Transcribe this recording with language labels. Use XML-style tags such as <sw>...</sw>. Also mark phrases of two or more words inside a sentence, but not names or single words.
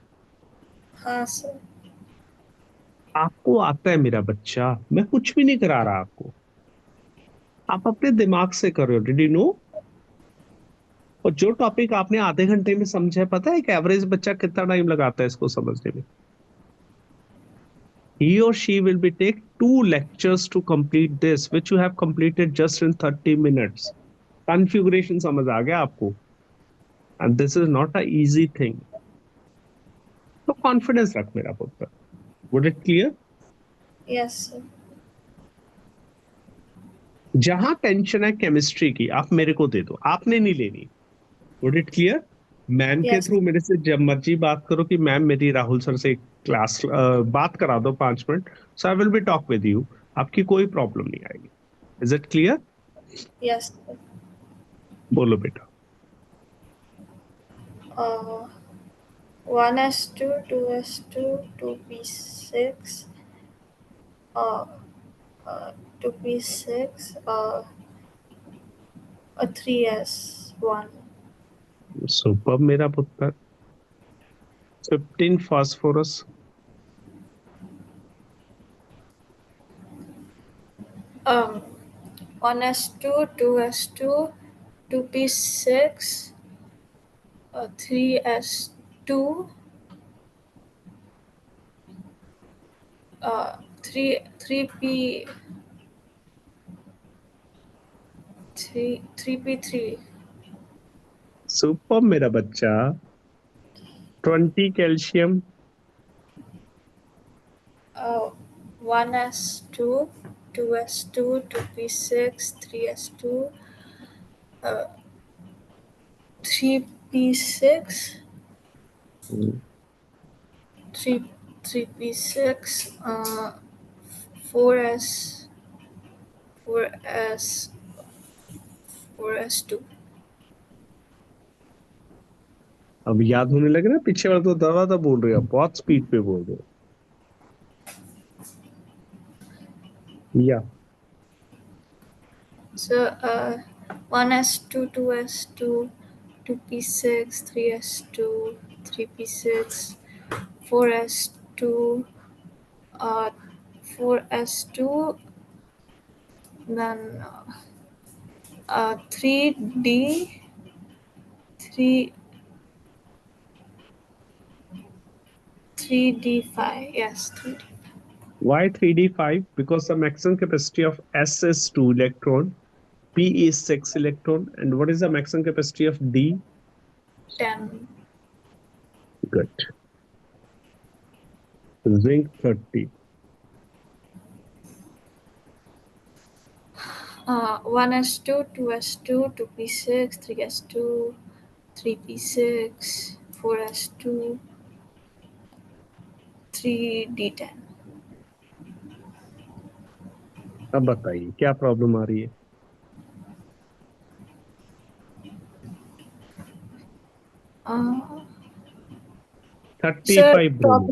<hi>हाँ सर. आपको आता है मेरा बच्चा, मैं कुछ भी नहीं करा रहा आपको, आप अपने दिमाग से कर रहे हो।</hi> <en>did you know?</en> <hi>और जो टॉपिक आपने आधे घंटे में समझा है, पता है एक एवरेज बच्चा कितना टाइम लगाता है इसको समझने में?</hi> <en>He or she will be take 2 lectures to complete this, which you have completed just in 30 minutes.</en> <hi>Configuration समझ आ गया आपको?</hi> <en>And this is not a easy thing.</en> <hi>तो कॉन्फिडेंस रख मेरा पुत्र।</hi> <en>Would it clear? Yes sir.</en> <hi>जहां टेंशन है केमिस्ट्री की, आप मेरे को दे दो, आपने नहीं लेनी।</hi> <en>Would it clear?</en> <hi>मैम के</hi> <en>Yes.</en> <hi>थ्रू मेरे से जब मर्जी बात करो कि मैम मेरी राहुल सर से क्लास बात करा दो 5 मिनट,</hi> <en>so I will be talk with you.</en> <hi>आपकी कोई प्रॉब्लम नहीं आएगी।</hi> <en>is it clear? Yes sir.</en> <hi>बोलो बेटा।</hi> <en>1s2. 2s2. 2p6. uh, 2p6. 3s1.</en> <hi>सुपर मेरा पुत्र। 15 phosphorus.</hi> <en>1s2, 2s2, 2p6, 3s2, 3p 3p3,</en> <hi>सुपर मेरा बच्चा। 20 कैल्शियम।</hi> <en>1s2, 2s2, 2p6, 3s2, 3p6, 3p6, 4s 4s2.</en> <hi>अब याद होने लगे ना, पीछे वाला तो दवा बोल रहे हो, बहुत स्पीड पे बोल रहे हो। या</hi> <en>So 1s2, 2s2, 2p6, 3s2, 3p6, 4s2, 4s2, then 3d, 3d5. Yes, 3d. why 3d5? Because the maximum capacity of S is 2 electron, P is 6 electron, and what is the maximum capacity of D? 10. Good. Zinc 30. 1s2, 2s2, 2p6, 3s2, 3p6, 4s2, 3d10.</en> <hi>अब बताइए क्या प्रॉब्लम आ रही है? Uh, 35 ब्रोमीन।</hi>